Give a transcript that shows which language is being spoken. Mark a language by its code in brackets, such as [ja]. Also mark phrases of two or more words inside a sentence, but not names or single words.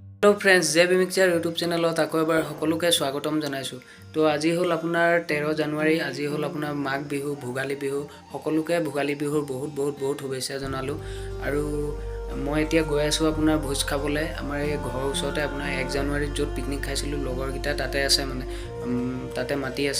[en] hello friends [as] জে বি মিক্সচাৰ ইউটিউব চেনেলত আকৌ এবাৰ সকলোকে স্বাগতম জনাইছো। तो আজি হল আপোনাৰ 13 জানুৱাৰী, আজি হল আপোনাৰ মাঘ বিহু, ভোগালী বিহু। সকলোকে ভোগালী বিহুৰ বহুত শুভেচ্ছা জনালো। আৰু মই এতিয়া গৈ আছো আপোনাৰ ভোজ খাবলৈ। আমাৰ এই ঘৰৰ ওচৰতে আপোনাৰ 1 জানুৱাৰীত য'ত পিকনিক খাইছিলো লগৰগিটা তাতে আছে, মানে তাতে মাটি আছে।